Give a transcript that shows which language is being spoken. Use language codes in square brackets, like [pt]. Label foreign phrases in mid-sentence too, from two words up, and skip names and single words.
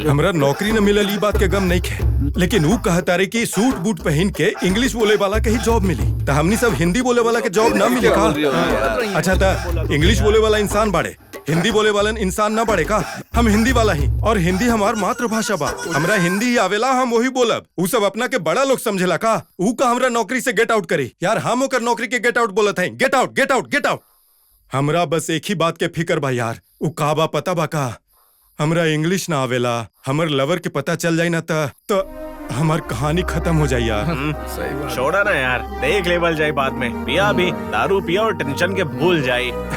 [bho] हमरा नौकरी न मिलल, ई बात के गम नहीं खे, लेकिन वो कहता रे कि सूट बूट पहन के इंग्लिश बोले वाला के ही जॉब मिली, तो हमनी सब हिंदी बोले वाला के जॉब ना मिले का? अच्छा था इंग्लिश बोले वाला इंसान बाड़े, हिंदी बोले वाला इंसान ना बाड़े का? हम हिंदी वाला ही, और हिंदी हमार मातृभाषा बा, हमरा हिंदी ही आवेला, हम वही बोलब। उ सब अपना के बड़ा लोग समझेला का? उ का हमरा नौकरी से [en] get out [bho] करे यार, हम ओकर नौकरी के [en] get out [bho] बोलत हैं। [en] get out get out get out. [bho] हमरा बस एक ही बात के फिकर बा यार, उ का बा पता बा का? हमरा इंग्लिश ना आवेला, हमर लवर के पता चल जाई ना तो हमार कहानी खत्म हो जाई यार। सही बात। छोड़ा ना यार, देख लेवल जाए बाद में। पिया भी दारू पिया और टेंशन के भूल जाए।